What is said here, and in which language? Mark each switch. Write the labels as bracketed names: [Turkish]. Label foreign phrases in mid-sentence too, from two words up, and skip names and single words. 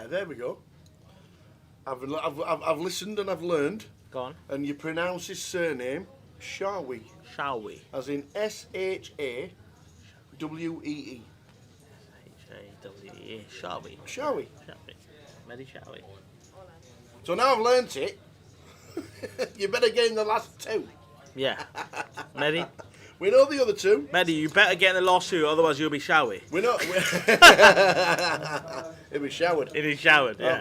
[English] There we go. I've listened and I've learned. Go on. And you pronounce his surname Shawi. Shawi. As in S-H-A-W-E-E. H-A-W-E. Shawi. Shawi. Shawi. Mehdi Shawi. So now I've learnt it. You better get in the last two. Yeah. Mehdi? We know the other two. Mehdi, you better get in the last two, otherwise you'll be Shawi. We know. He'll be showered. It is showered, yeah.